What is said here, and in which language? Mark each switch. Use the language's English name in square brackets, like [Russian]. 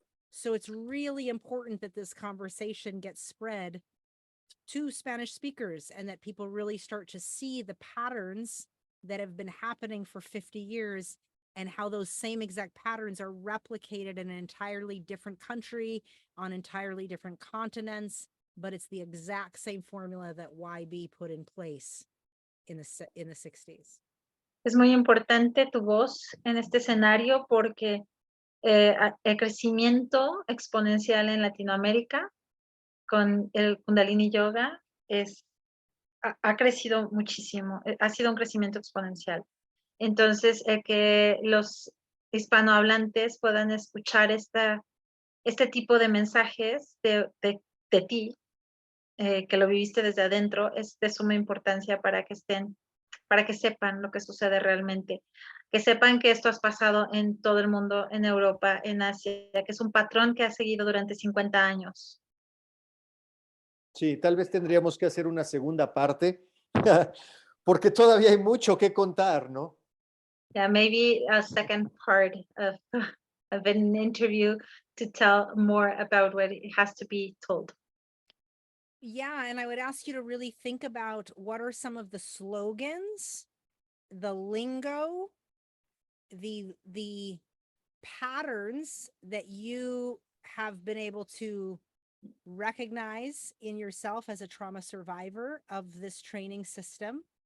[English] So it's really important that this conversation gets spread to Spanish speakers and that people really start to see the patterns that have been happening for 50 years and how those same exact patterns are replicated in an entirely different country, on entirely different continents, but it's the exact same formula that YB put in place in the 60s. [Spanish] Es muy importante tu voz en este escenario porque el crecimiento exponencial en Latinoamérica con el Kundalini Yoga ha crecido muchísimo, ha sido un crecimiento exponencial. Entonces, que los hispanohablantes puedan escuchar este tipo de mensajes de ti, que lo viviste desde adentro, es de suma importancia para que sepan lo que sucede realmente, que sepan que esto ha pasado en todo el mundo, en Europa, en Asia, que es un patrón que ha seguido durante 50 años. Sí, tal vez tendríamos que hacer una segunda parte, porque todavía hay mucho que contar, ¿no? [English] Yeah, maybe a second part of an interview to tell more about what it has to be told. Yeah, and I would ask you to really think about what are some of the slogans, the lingo, the patterns that you have been able to recognize in yourself as a trauma survivor of this training system.